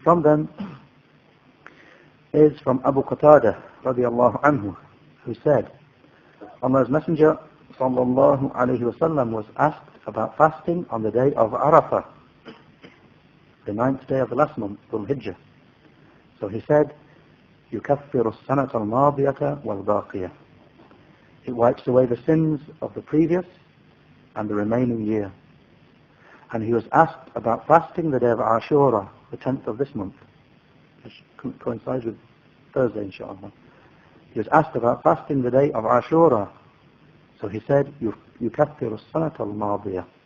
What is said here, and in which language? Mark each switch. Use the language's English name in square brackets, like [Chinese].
[English] From them is from Abu Qatada radiallahu anhu, who said, Allah's Messenger sallallahu alayhi wasallam was asked about fasting on the day of Arafah, the 9th day of the last month, Dhul Hijjah. So he said, [Arabic] يُكَفِّرُ السَّنَةَ الْمَاضِيَةَ وَالْبَاقِيَةَ. [English] It wipes away the sins of the previous and the remaining year. And he was asked about fasting the day of Ashura, the 10th of this month, which coincides with Thursday, inshallah. He was asked about fasting the day of Ashura. So he said, [Arabic] يُكَفِّرُ السَّنَةَ الْمَاضِيَةَ.